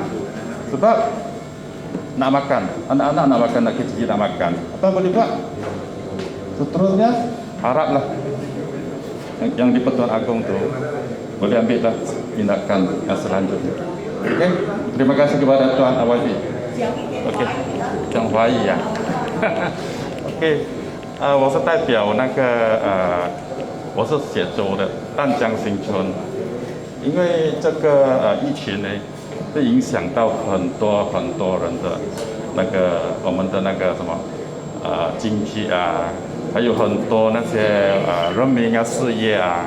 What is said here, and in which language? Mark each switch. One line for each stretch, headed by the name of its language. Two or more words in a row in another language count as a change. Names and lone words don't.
Malay: Sebab nak makan, anak-anak nak makan, nak kecil nak makan. Apa boleh buat? Seterusnya, haraplah yang di Pertuan Agong tu boleh ambillah tindakan selanjutnya. Okey, terima kasih kepada Tuan Awadi.
Chinese: Okey，讲华语呀。OK， 我是代表那个我是写州的淡江新村，因为这个疫情呢，会影响到很多人的那个我们的那个什么经济啊，还有很多那些人民啊事业啊。